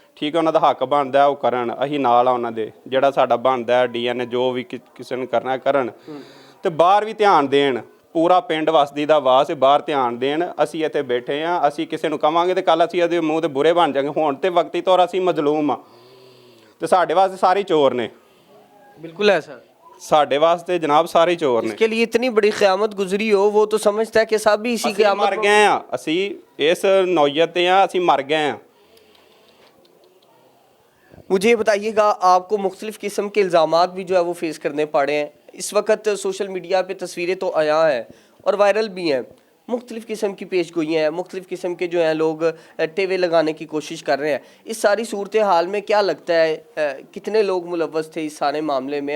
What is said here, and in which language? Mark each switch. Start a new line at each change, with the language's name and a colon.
Punjabi: ਠੀਕ ਹੈ, ਉਹਨਾਂ ਦਾ ਹੱਕ ਬਣਦਾ ਉਹ ਕਰਨ, ਅਸੀਂ ਨਾਲ ਆ ਉਹਨਾਂ ਦੇ, ਜਿਹੜਾ ਸਾਡਾ ਬਣਦਾ DNA ਜੋ ਵੀ ਕਿਸੇ ਨੂੰ ਕਰਨਾ ਕਰਨ। ਤੇ ਬਾਹਰ ਵੀ ਧਿਆਨ ਦੇਣ, ਪੂਰਾ ਪਿੰਡ ਵਸਦੀ ਦਾ ਵਾਸ ਬਾਹਰ ਧਿਆਨ ਦੇਣ। ਅਸੀਂ ਇੱਥੇ ਬੈਠੇ ਹਾਂ, ਅਸੀਂ ਕਿਸੇ ਨੂੰ ਕਵਾਂਗੇ ਤੇ ਕੱਲ ਅਸੀਂ ਉਹਦੇ ਮੂੰਹ ਤੇ ਬੁਰੇ ਬਣ ਜਾਵਾਂਗੇ। ਹੁਣ ਤੇ ਵਕਤੀ ਤੌਰ ਅਸੀਂ ਮਜ਼ਲੂਮ ਆ ਤੇ ਸਾਡੇ ਵਾਸਤੇ ਸਾਰੇ ਚੋਰ ਨੇ।
Hindi: बिल्कुल ऐसा।
Punjabi: ਸਾਡੇ ਵਾਸਤੇ ਜਨਾਬ ਸਾਰੇ ਚੋਰ ਨੇ।
Hindi: इसके लिए इतनी बड़ी क़यामत गुजरी हो, वो तो समझता है कि सब भी इसी
Punjabi: ਅਸੀਂ ਮਰ ਗਏ ਆ, ਅਸੀਂ ਇਸ ਨੌयत ਤੇ ਆ, ਅਸੀਂ ਮਰ गए ਆ।
Hindi: मुझे ये बताइएगा, आपको मुख्तलिफ़ किस्म के इल्ज़ामात भी जो है वो फेस करने पड़े हैं। इस वक्त सोशल मीडिया पे तस्वीरें तो आया हैं और वायरल भी हैं, मुख्तलिफ़ किस्म की पेश गोइयाँ हैं, मुख्तलिफ़ किस्म के जो हैं लोग टेवे लगाने की कोशिश कर रहे हैं। इस सारी सूरत हाल में क्या लगता है कितने लोग मुलव्वस थे इस सारे मामले में?